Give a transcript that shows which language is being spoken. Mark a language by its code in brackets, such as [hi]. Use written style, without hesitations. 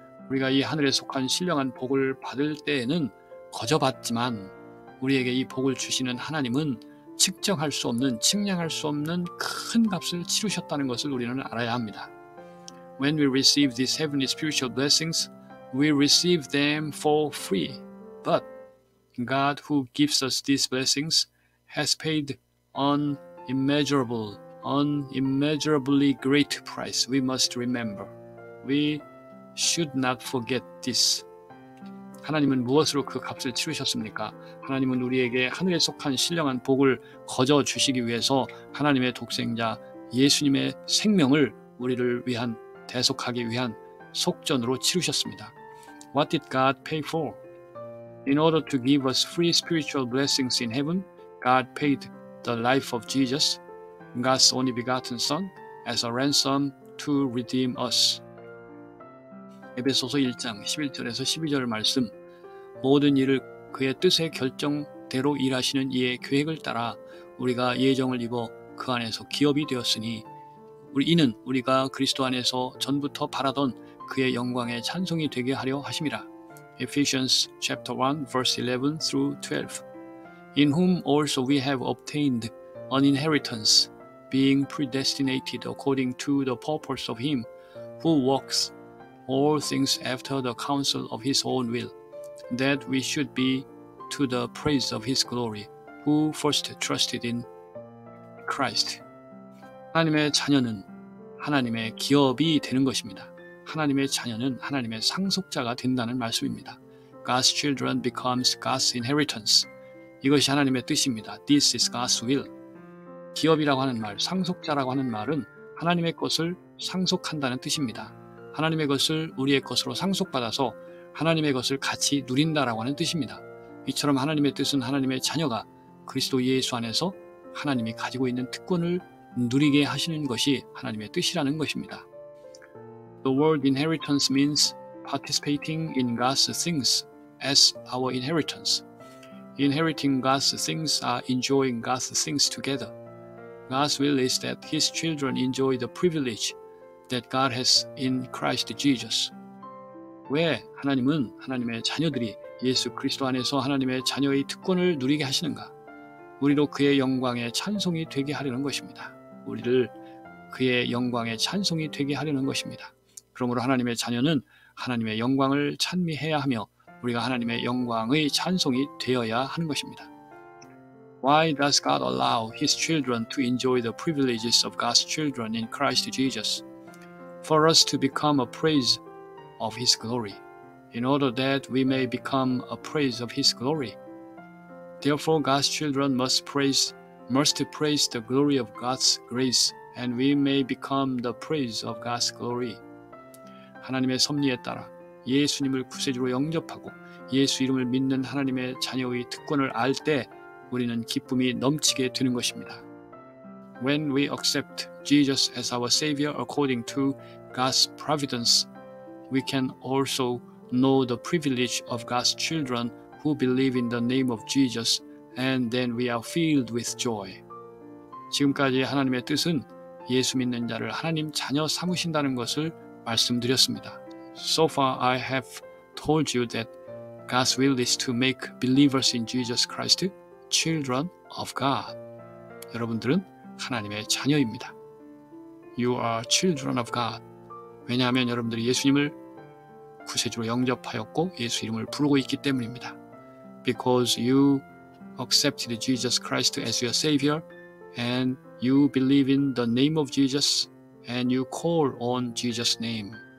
[ko] 우리가 이 하늘에 속한 신령한 복을 받을 때에는 거저 받지만 우리에게 이 복을 주시는 하나님은 측정할 수 없는, 측량할 수 없는 큰 값을 치르셨다는 것을 우리는 알아야 합니다. [en] When we receive these heavenly spiritual blessings, we receive them for free. But God who gives us these blessings has paid an unimmeasurably great price. We must remember. We should not forget this. [ko] 하나님은 무엇으로 그 값을 치르셨습니까? 하나님은 우리에게 하늘에 속한 신령한 복을 거저 주시기 위해서 하나님의 독생자 예수님의 생명을 우리를 위한 대속하기 위한 속전으로 치르셨습니다. [en] What did God pay for? In order to give us free spiritual blessings in heaven, God paid the life of Jesus, God's only begotten Son, as a ransom to redeem us. [ko] 에베소서 1장 11절에서 12절 말씀, 모든 일을 그의 뜻의 결정대로 일하시는 이의 계획을 따라 우리가 예정을 입어 그 안에서 기업이 되었으니 이는 우리가 그리스도 안에서 전부터 바라던 그의 영광의 찬송이 되게 하려 하심이라. [en] Ephesians chapter 1 verse 11 through 12. In whom also we have obtained an inheritance, being predestinated according to the purpose of him who works all things after the counsel of his own will, that we should be to the praise of his glory, who first trusted in Christ. [ko] 하나님의 자녀는 하나님의 기업이 되는 것입니다. 하나님의 자녀는 하나님의 상속자가 된다는 말씀입니다. [en] God's children becomes God's inheritance. [ko] 이것이 하나님의 뜻입니다. [en] This is God's will. [ko] 기업이라고 하는 말, 상속자라고 하는 말은 하나님의 것을 상속한다는 뜻입니다. 하나님의 것을 우리의 것으로 상속받아서 하나님의 것을 같이 누린다라고 하는 뜻입니다. 이처럼 하나님의 뜻은 하나님의 자녀가 그리스도 예수 안에서 하나님이 가지고 있는 특권을 누리게 하시는 것이 하나님의 뜻이라는 것입니다. [en] The word inheritance means participating in God's things as our inheritance. Inheriting God's things are enjoying God's things together. God's will is that His children enjoy the privilege that God has in Christ Jesus. [ko] 왜 하나님은 하나님의 자녀들이 예수 그리스도 안에서 하나님의 자녀의 특권을 누리게 하시는가? 우리로 그의 영광의 찬송이 되게 하려는 것입니다. 우리를 그의 영광의 찬송이 되게 하려는 것입니다. 그러므로 하나님의 자녀는 하나님의 영광을 찬미해야 하며 우리가 하나님의 영광의 찬송이 되어야 하는 것입니다. [en] Why does God allow His children to enjoy the privileges of God's children in Christ Jesus? For us to become a praise of His glory, in order that we may become a praise of His glory. Therefore, God's children must praise the glory of God's grace and we may become the praise of God's glory. [ko] 하나님의 섭리에 따라 예수님을 구세주로 영접하고 예수 이름을 믿는 하나님의 자녀의 특권을 알 때 우리는 기쁨이 넘치게 되는 것입니다. [en] When we accept Jesus as our Savior according to God's providence, we can also know the privilege of God's children who believe in the name of Jesus, and then we are filled with joy. [ko] 지금까지 하나님의 뜻은 예수 믿는 자를 하나님 자녀 삼으신다는 것을 말씀드렸습니다. [en] So far I have told you that God's will is to make believers in Jesus Christ children of God. [ko] 여러분들은 하나님의 자녀입니다. [en] You are children of God. [ko] 왜냐하면 여러분들이 예수님을 구세주로 영접하였고 예수 이름을 부르고 있기 때문입니다. [en] Because you accepted Jesus Christ as your Savior and you believe in the name of Jesus and you call on Jesus' name.